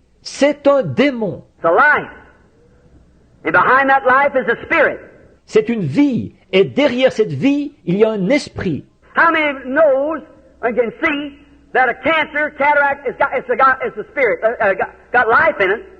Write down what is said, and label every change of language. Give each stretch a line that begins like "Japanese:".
French: C'est un démon.
English: It's a life. And behind that life is a spirit.
French: C'est une vie. Et derrière cette vie, il y a un esprit.
English: How many knows and can see that a cancer, cataract, it's a spirit, got life in it?